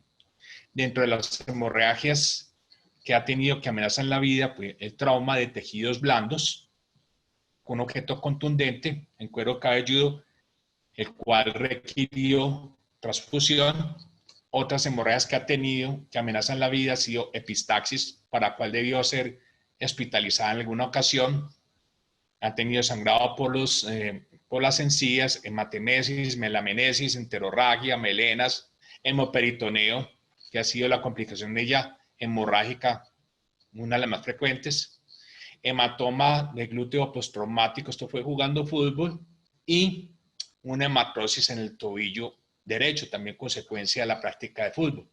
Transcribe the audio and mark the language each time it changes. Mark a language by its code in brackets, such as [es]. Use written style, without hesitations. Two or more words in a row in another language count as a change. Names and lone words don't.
[es] Dentro de las hemorragias que ha tenido que amenazan la vida, pues el trauma de tejidos blandos, con objeto contundente en cuero cabelludo, el cual requirió transfusión. Otras hemorragias que ha tenido que amenazan la vida ha sido epistaxis, para la cual debió ser hospitalizada en alguna ocasión. Ha tenido sangrado por las encías, hematemesis, melamenesis, enterorragia, melenas, hemoperitoneo, que ha sido la complicación de ella hemorrágica, una de las más frecuentes. Hematoma de glúteo postraumático, esto fue jugando fútbol, y una hematosis en el tobillo derecho, también consecuencia de la práctica de fútbol.